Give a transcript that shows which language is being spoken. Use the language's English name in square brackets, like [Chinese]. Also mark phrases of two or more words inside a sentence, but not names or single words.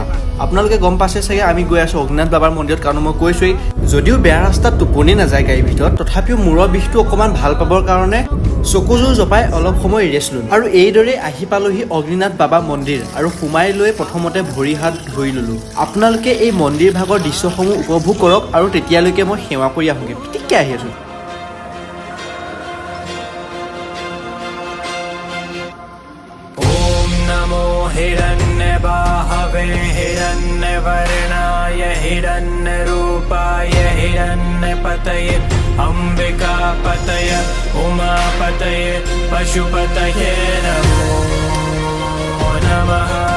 [Assamese] আপোনালোকে গম পাইছে চাগে আমি গৈ আছো অগ্নিনাথ বাবাৰ মন্দিৰত, কাৰণ মই কৈছোৱেই যদিও বেয়া ৰাস্তাত টোপনি নাযায় গাড়ীৰ ভিতৰত, তথাপিও মূৰৰ বিষটো অকণমান ভাল পাবৰ কাৰণে চকুযোৰ জপাই অলপ সময় ৰেষ্ট ল'লো। আৰু এইদৰে আহি পালোহি অগ্নিনাথ বাবা মন্দিৰ আৰু সোমাই লৈ প্ৰথমতে ভৰি হাত ধুই ল'লো। আপোনালোকে এই মন্দিৰ ভাগৰ দৃশ্যসমূহ উপভোগ কৰক আৰু তেতিয়ালৈকে মই সেৱা কৰি আহোঁগৈ। ঠিকে আহি আছো। [Sanskrit] हिरण्यबाहवे हिरण्यवर्णाय हिरण्यरूपाय हिरण्यपतये अम्बिकापतये उमापतये पशुपतये नमो नमः।